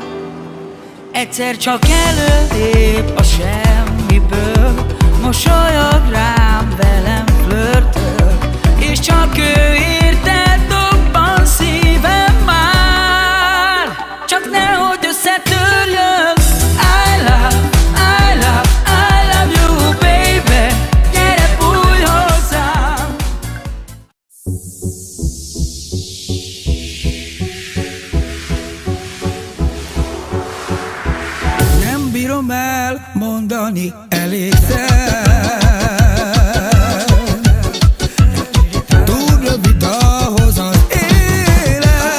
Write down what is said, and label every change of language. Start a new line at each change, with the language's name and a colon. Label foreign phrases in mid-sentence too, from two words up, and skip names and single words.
Hungarian: Egyszer csak előlép a semmiből, mosolyog rám, velem flörtöl, és csak ő érte dobban szívem már. Csak nehogy összetörjön.
English: I love, I love, I love you, baby.
Hungarian: Gyere, bújj hozzám. Nem bírom elmondani elégszer. Túl rövid ahhoz az élet.